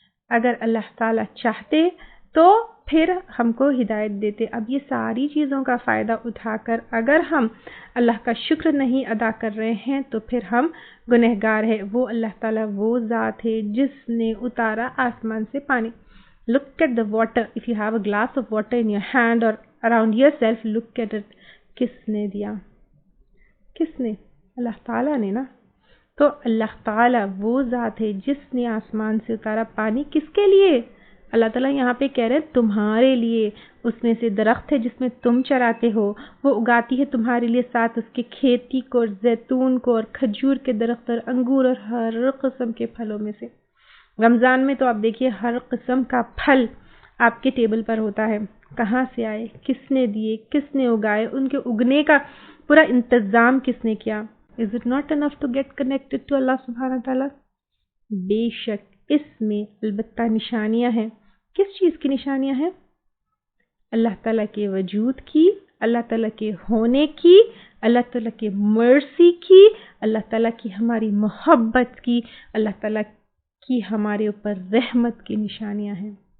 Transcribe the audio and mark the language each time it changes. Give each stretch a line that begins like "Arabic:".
Urdu: اگر اللہ تعالیٰ چاہتے تو پھر ہم کو ہدایت دیتے. اب یہ ساری چیزوں کا فائدہ اٹھا کر اگر ہم اللہ کا شکر نہیں ادا کر رہے ہیں تو پھر ہم گنہگار ہیں. وہ اللہ تعالیٰ وہ ذات ہے جس نے اتارا آسمان سے پانی.
English: Look at the water. If you have a glass of water in your hand or around yourself, look at it.
Urdu: کس نے دیا؟ کس نے؟ اللہ تعالیٰ نے نا. تو اللہ تعالیٰ وہ ذات ہے جس نے آسمان سے اتارا پانی. کس کے لیے؟ اللہ تعالیٰ یہاں پہ کہہ رہے ہیں تمہارے لیے. اس میں سے درخت ہے جس میں تم چراتے ہو, وہ اگاتی ہے تمہارے لیے, ساتھ اس کے کھیتی کو اور زیتون کو اور کھجور کے درخت اور انگور اور ہر قسم کے پھلوں میں سے. رمضان میں تو آپ دیکھیے ہر قسم کا پھل آپ کے ٹیبل پر ہوتا ہے. کہاں سے آئے, کس نے دیے, کس نے اگائے, ان کے اگنے کا پورا انتظام کس نے کیا.
English: Is it not enough to get connected to Allah subhanahu wa ta'ala?
Urdu: بے شک اس میں البتہ نشانیاں ہیں. کس چیز کی نشانیاں ہیں؟ اللہ تعالیٰ کے وجود کی, اللہ تعالیٰ کے ہونے کی, اللہ تعالیٰ کے مرسی کی, اللہ تعالیٰ کی ہماری محبت کی, اللہ تعالیٰ کی ہمارے اوپر رحمت کی نشانیاں ہیں.